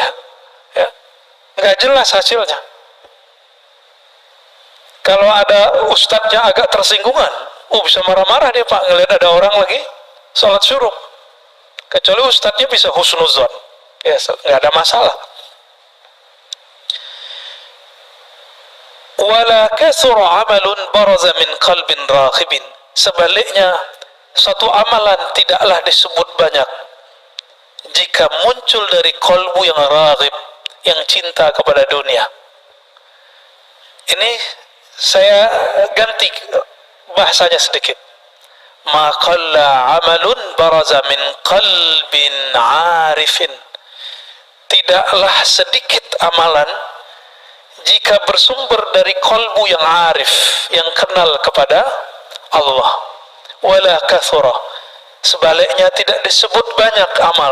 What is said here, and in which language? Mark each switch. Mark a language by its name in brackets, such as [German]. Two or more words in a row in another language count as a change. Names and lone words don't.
[Indonesian] Ya, nggak jelas hasilnya. Kalau ada ustadznya agak tersinggungan, bisa marah-marah dia Pak, ngelihat ada orang lagi sholat syuruk. Kecuali ustadznya bisa husnuzon, ya nggak ada masalah. [Arabic] ولا كثر عمل برز من قلب راغب. [Indonesian] Sebaliknya, suatu amalan tidaklah disebut banyak jika muncul dari kolbu yang raghib, yang cinta kepada dunia. Ini saya ganti bahasanya sedikit. [Arabic] ما قل عمل برز من قلب عارف. [Indonesian] Tidaklah sedikit amalan jika bersumber dari kolbu yang arif, yang kenal kepada Allah. [Arabic] ولا كثر, [Indonesian] sebaliknya tidak disebut banyak amal.